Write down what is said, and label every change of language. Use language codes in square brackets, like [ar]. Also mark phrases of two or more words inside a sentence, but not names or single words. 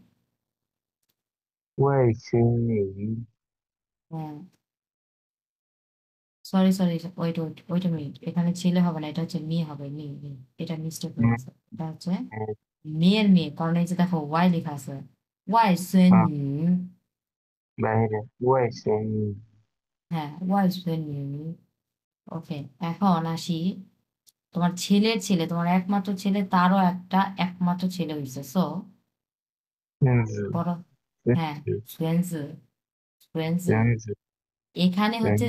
[zh] 外孙女， [bn] হ্যাঁ [en] sorry sorry, wait wait wait minute, [bn] এখানে ছেলে হবে না, এটা হচ্ছে মেয়ে হবে, মেয়ে মেয়ে। এটা মিস্টেক হয়ে 嗯 গেছে, এটা হচ্ছে 嗯 মেয়ের মেয়ে, কারণ এই যে দেখো ওয়াই লেখা আছে, [zh] 外孙啊， [bn] নু, [zh] 外孙女， [bn] হ্যাঁ [zh] 外孙女. [bn] ওকে, এখন আসি, তোমার ছেলের ছেলে, তোমার একমাত্র ছেলে, তারও একটা একমাত্র ছেলে হয়েছে, সো [zh] 孙子， [bn] বড়, [zh] 孙 [bn] হ্যাঁ [zh] 子，孙子，孙子. 孙子， [bn] এখানে হচ্ছে